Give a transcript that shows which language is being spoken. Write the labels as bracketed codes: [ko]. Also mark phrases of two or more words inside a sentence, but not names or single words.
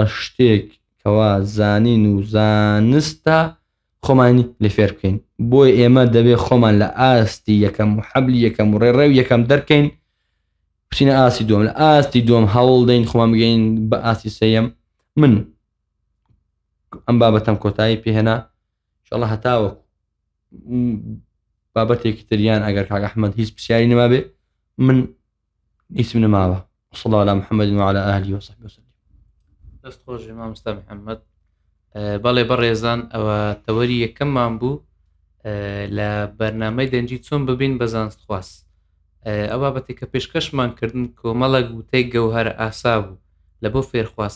[ckb] شتێک کەوا زانین و زانستە خۆمانی لێ فێر بکەین بۆی ئێمە دەبێت خۆمان لە ئاستی یەکەم و حەبلی یەکەم و ڕێڕێو یەکەم دەرکەین بچینە ئاستی دووەم لە ئاستی دووەم هەوڵ دەین خۆمان بگەین بە ئاستی سێیەم من ئەم بابەتەم کۆتایی پێهێنا ئینشاءڵڵا هەتاوە بابەتێکی تریان ئەگەر کاک ئەحمەد هیچ پرسیاری نەما بێ من ئیسم نەماوە [ar] وصلى الله على محمد وعلى آله وصحبه وسلم [ckb] دەست خۆش مامۆستا محەممەد بەڵێ بەڕێزان ئەوە تەوەری یەکەممان بوو لە بەرنامەی دەنجی چۆن ببین بە زانست خواست ئەو بابەتی کە پێشکەشمان کردن کۆمەڵە گوتەی گەوهەر ئاسا بوو لە بۆ فێرخواست